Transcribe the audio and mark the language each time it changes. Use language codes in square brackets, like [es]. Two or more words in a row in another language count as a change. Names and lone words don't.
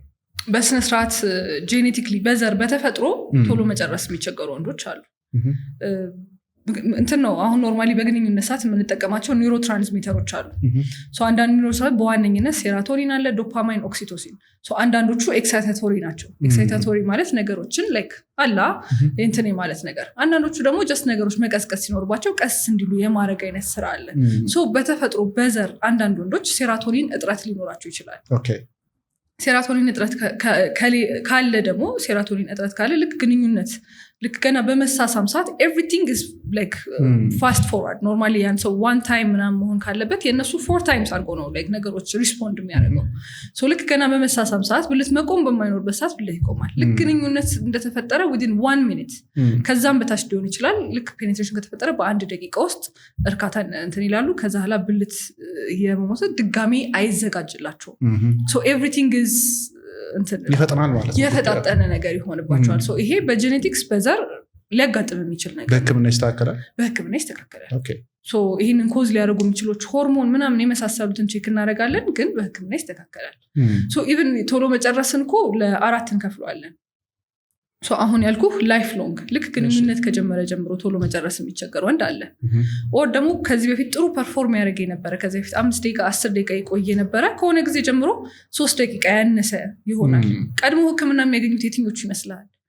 [am] በስነ ስርዓት ጄኔቲክሊ በዘር በተፈጥሮ ቶሎ መጨረስ የሚቸገሩ ወንዶች አሉ እንትን ነው አሁን ኖርማሊ በግንኙነት ሰዓት የምንጠቀማቸው ኒውሮትራንስሚተሮች አሉ ሶ አንዳንድ ኒውሮትራንስ በዋነኝነት ሴራቶኒን አለ ዶፓማይን ኦክሲቶሲን ሶ አንዳንዶቹ ኤክሳይታቶሪ ናቸው ኤክሳይታቶሪ ማለት ነገሮችን ላይክ አላ እንትን ማለት ነገር አንዳንዶቹ ደግሞ ጀስት ነገሮች መቀስቀስ ሲኖርባቸው ቀስ እንዲሉ የማረግ አይነት ስራ አለ ሶ በተፈጥሮ በዘር አንዳንድ ወንዶች ሴራቶኒን እጥረት ሊኖራቸው ይችላል ኦኬ ሴራቶኒን እጥረት ካለ ደግሞ ሴራቶኒን እጥረት ካለ ልክ ግንኙነት ልክ ገና በመሳሳም ሰዓት [en] everything is like fast forward [am] normally ያን ሰው [en] one time [am] ምናምን መሆን ካለበት የነሱ 4 times አድርጎ ነው like ነገሮች ሪስፖንድ የሚያደርገው ሶ ልክ ገና በመሳሳም ሰዓት ብልት መቆም በማይኖርበት ሰዓት ብልት ይቆማል ልክ ግንኙነት እንደተፈጠረ [en] within 1 minute [am] ከዛም በታች ሊሆን ይችላል ልክ ፔኔትሬሽን ከተፈጠረ በአንድ ደቂቃ ውስጥ እርካታ እንትን ይላሉ ከዛ ኋላ ብልት የመሞት ድጋሚ አይዘጋጅላቸው [en] so everything is [am] ይፈጠናል ማለት ነው የፈጣጠነ ነገር ይሆንባቸዋል ሶ ይሄ በጄኔቲክስ በዘር ሊያጋጥም የሚችል ነገር በህክምና ይስተካከላል ኦኬ ሶ ይሄንን ኮዝ ሊያደርጉ የሚችሎች ሆርሞን ምናምን የመሳሰሉትን ቼክ እናደርጋለን ግን በህክምና ይስተካከላል ሶ ኢቭን ቶሎ መጨረስን እኮ ለአራት እንከፍለዋለን ሶ አሁን ያልኩ [en] life long [am] ልክ ግንኙነት ከጀመረ ጀምሮ ቶሎ መጨረስ የሚቸገር ወንድ አለ ኦር ደግሞ ከዚህ በፊት ጥሩ ፐርፎርም ያደርግ የነበረ ከዚህ በፊት 5 ደቂቃ 10 ደቂቃ ይቆየ ነበረ ከሆነ ጊዜ ጀምሮ 3 ደቂቃ ያነሰ ይሆናል ቀድሞ ህክምና የሚያገኙት የትኞቹ ይመስላል